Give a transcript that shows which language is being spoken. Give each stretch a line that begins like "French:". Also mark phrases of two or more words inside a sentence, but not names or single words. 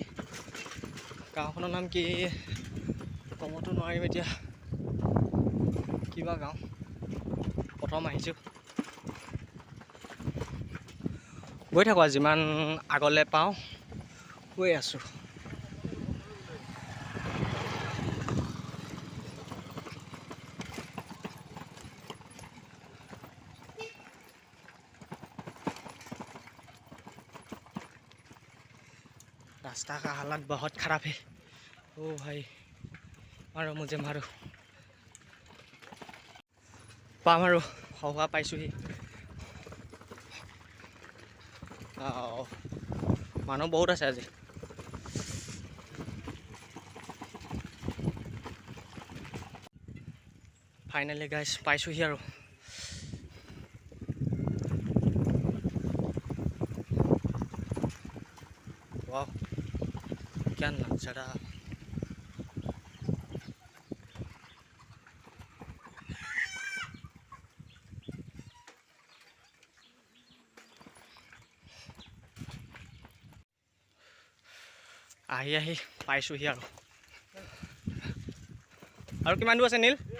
Assamese: গাঁওখনৰ নাম কি ক'বতো নোৱাৰিম এতিয়া, কিবা গাঁও, প্ৰথম আহিছোঁ। গৈ থাকোঁ আৰু যিমান আগলৈ পাওঁ গৈ আছোঁ।
Hindi: रास्ता का हालत बहुत ख़राब है। ओ भाई, मारो मुझे मारो।
Assamese: पाम আৰু হহোৱা পাইছোঁহি। মানুহ বহুত আছে আজি। ফাইনেলি গাইছ পাইছোঁহি আৰু।
Hindi: वाह, क्या नज़ारा।
Assamese: আহি পাইছোঁহি আৰু কিমান দূৰ আছে নীল?